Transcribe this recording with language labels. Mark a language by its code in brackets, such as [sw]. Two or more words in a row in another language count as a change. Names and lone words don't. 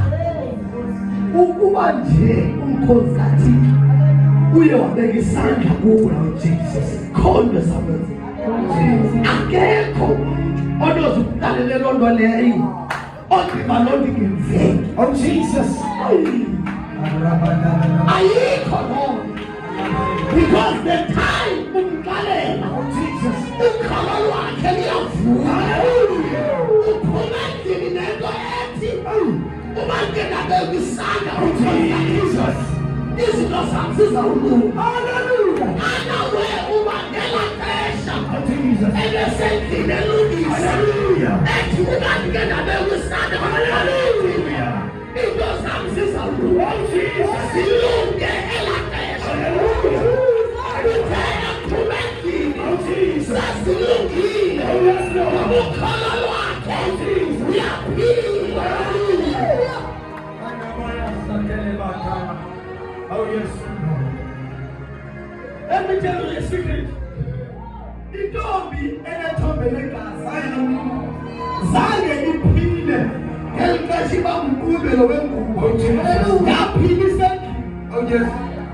[xh] Ukuba nje umkhosi kaThixo uye wabeka isandla kuwe Jesus khona sabenza. Akekho onozukuqalela loo nto leyo odima loo nto ngeveki. [en] Oh Jesus. [xh] Ayikho loo nto. [en] Because the time umqalela Oh Jesus. [xh] ukholo lwakhe liyavula. Uphuma endlini nento ethi uma ke nabeka isandla [en] Jesus. [xh] izinto zam zizawulunga. [en] Hallelujah. [xh] Anawe uba ngela xesha [en] Oh Jesus. [xh] ebesendlini elungisa [en] Hallelujah. [xh] ethi ukanti ke nabeka isandla [en] Hallelujah. [xh] into zam zizawulunga. [en] Oh Jesus. [xh] Zilunge ela xesha. [en] Hallelujah. [xh] Uthe aphuma endlini [en] Oh Jesus. [xh] sezilungile. [en] Oh yes, Lord. [xh] Ukholo lwakhe uyaphila. [en] Oh yes. Let me tell you a secret. [xh] Intombi enethombe legazi zange iphile ngeli xesha iba ngumqubelo wengubo. [en] Oh Jesus. [xh] Yaphila isendlini. [en] Oh yes.